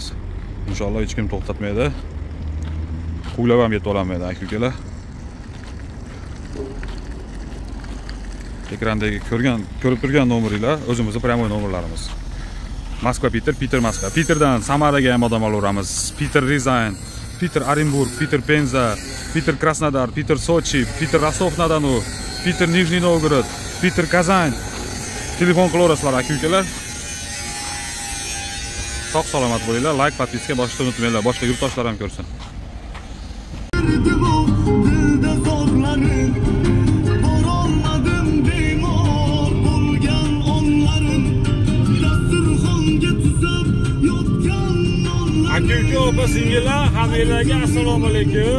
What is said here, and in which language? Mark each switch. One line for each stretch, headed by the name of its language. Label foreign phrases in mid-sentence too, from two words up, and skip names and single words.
Uzbek: Inshaalloh hech kim to'xtatmaydi. Qo'ylab ham yetib olmaydi aka-ukalar. Ekrandagi ko'rib turgan nomeringlar o'zimizning pryamoy nomerlarimiz. Moskva, Peter, Moskva. Peterdan Samaraga ham odam olaveramiz. Peter Rizayn, Peter Orenburg, Peter Penza, Peter Krasnodar, Peter Sochi, Peter Rostov-na-Donu, Peter Nijniy Novgorod, Peter Kazan. Telefon qilaverasizlar aka-ukalar. Sog' salomat bo'linglar. Like, podpiska bosishni unutmanglar. Boshqa yurtdoshlar ham ko'rsin. Aka-uka opa-singillar, hammanglarga assalomu alaykum.